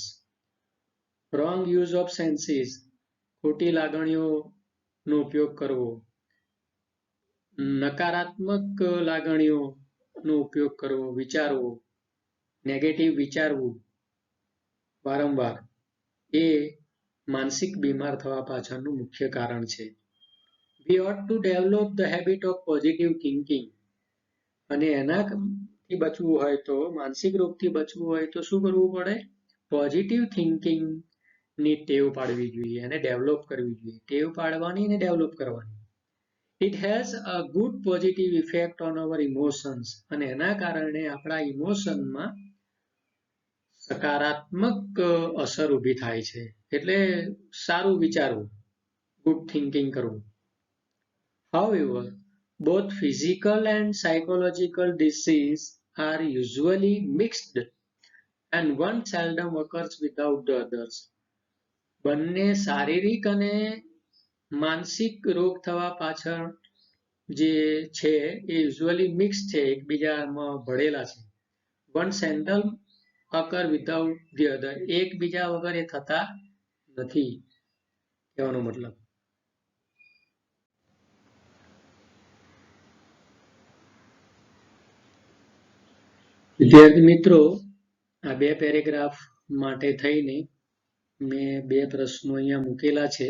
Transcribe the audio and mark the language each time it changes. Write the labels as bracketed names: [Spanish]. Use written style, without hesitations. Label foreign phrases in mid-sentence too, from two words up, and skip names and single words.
[English] wrong use of senses, [Gujarati] ખોટી લાગણીઓનો ઉપયોગ કરવો, નકારાત્મક લાગણીઓનો ઉપયોગ કરવો, વિચારવો, નેગેટિવ વિચારવું વારંવાર, એ માનસિક બીમાર થવા પાછળનું મુખ્ય કારણ છે. [English] We ought to develop the habit of positive thinking. [Gujarati] અને એનાથી બચવું હોય તો, માનસિક રોગથી બચવું હોય તો શું કરવું પડે? [English] positive thinking [Gujarati] ની ટેવ પાડવી જોઈએ અને ડેવલપ કરવી જોઈએ. ટેવ પાડવાની અને ડેવલપ કરવાની. [English] It has a good positive effect on our emotions. [Gujarati] અને એના કારણે આપણા ઇમોશનમાં સકારાત્મક અસર ઊભી થાય છે. એટલે સારું વિચારવું, [English] good thinking [Gujarati] કરવું. [English] However, both physical and psychological disease are usually mixed and one seldom occurs without the others. [Gujarati] બંને શારીરિક અને માનસિક રોગ થવા પાછળ જે છે એ [English] usually mix [Gujarati] છે, એકબીજામાં ભળેલા છે. [English] one seldom occur without the other. [Gujarati] એકબીજા વગર એ થતા નથી, કહેવાનો મતલબ. વિદ્યાર્થી મિત્રો, આ બે પેરેગ્રાફ માટે થઈને મેં બે પ્રશ્નો અહીંયા મૂકેલા છે.